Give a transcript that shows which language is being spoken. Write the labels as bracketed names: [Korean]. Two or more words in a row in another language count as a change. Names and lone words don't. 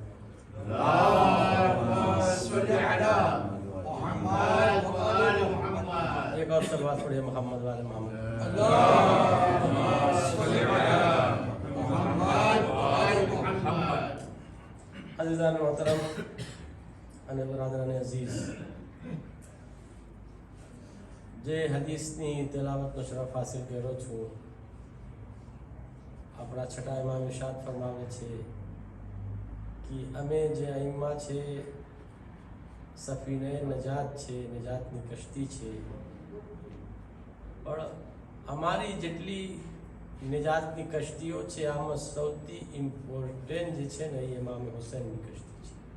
[Arabic] اللهم صل على محمد وآل محمد. [Urdu] ایک اور صلوات پڑھیے محمد والے محمد. [Arabic] اللهم صل على محمد وآل محمد. [Urdu] عزیزان محترم [Gujarati] અને [Urdu] برادران عزیز، [Gujarati] જે હદીસની તિલાવતનો શરફ હાસિલ કર્યો છું. આપણા છઠ્ઠા ઇમામ ઇરશાદ ફરમાવે છે કે અમે જે અઈમ્મા છે [Urdu] سفینہ نجات [Gujarati] છે, નજાતની કશ્તી છે, પણ અમારી જેટલી નિજાતની કશ્તીઓ છે આમાં સૌથી ઇમ્પોર્ટન્ટ જે છે ને એ ઇમામ હુસૈનની કશ્તી છે.